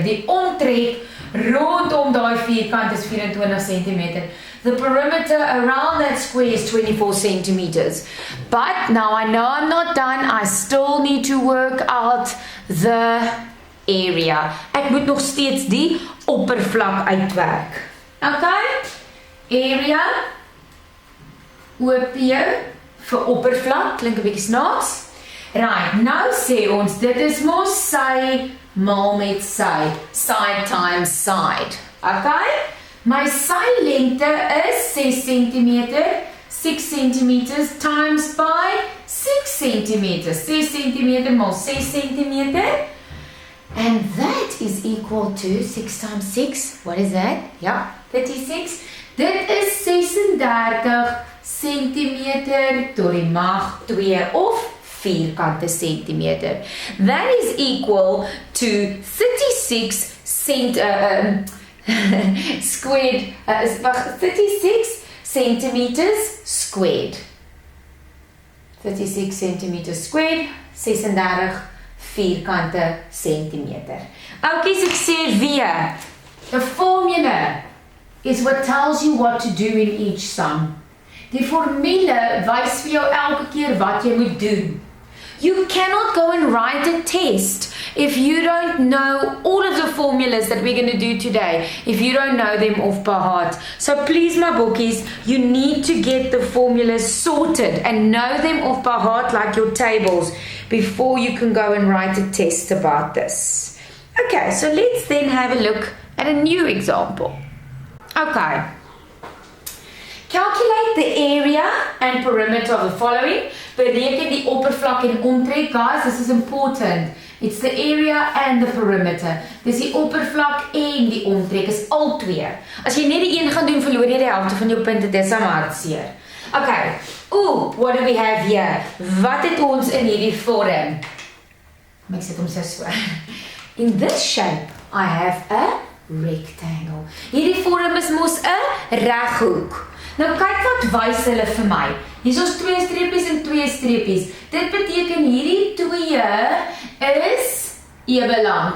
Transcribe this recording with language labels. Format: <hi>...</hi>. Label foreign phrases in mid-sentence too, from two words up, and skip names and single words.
<af>Die omtrek rondom daai vierkant is 24 cm.</af> <en>The perimeter around that square is 24 centimeters. But now I know I'm not done. I still need to work out the area.</en> <af>Ek moet nog steeds die oppervlak uitwerk.</af> <en>Okay?</en> <af>Area, OP vir oppervlak, klink 'n bietjie snaaks. Right, nou sê ons, dit is mos sy maal met sy.</af> <en>Side times side.</en> <af>Okay? My sy lengte is 6 cm, 6 cm</af> <en>times by</en> <af>6 cm. 6 cm maal 6 cm.</af> <en>And that is equal to 6 times 6. What is that? Yeah, 36.</en> <af>Dit is 36 cm tot die mag 2 of vierkante centimeter.</af> <en>That is equal to 36 squared, 36 centimeters squared. 36 centimeters squared, 36</en> <af>vierkante centimeter. Okay, so ek sê weer,</af> <en>the formula is what tells you what to do in each sum.</en> <af>Die formule wys vir jou elke keer wat jy moet doen.</af> <en>You cannot go and write a test if you don't know all of the formulas that we're going to do today, if you don't know them off by heart. So please, my bookies, you need to get the formulas sorted and know them off by heart like your tables before you can go and write a test about this. Okay, so let's then have a look at a new example. Okay. Calculate the area and perimeter of the following.</en> <af>Bereken die oppervlak en omtrek.</af> <en>Guys, this is important. It's the area and the perimeter.</en> <af>Dis die oppervlak en die omtrek. Is al twee. As jy net die een gaan doen, verloor jy die helfte van jou punte. Dis am hartseer.</af> <en>Okay. Ooh, what do we have here?</en> <af>Wat het ons in hierdie vorm? Ek sit hom so.</af> <en>In this shape, I have a rectangle.</en> <af>Hierdie vorm is mos 'n reghoek. Nou kyk wat wys hulle vir my. Hier is ons 2 streepies en 2 streepies. Dit beteken hierdie 2 is ewe lank.</af>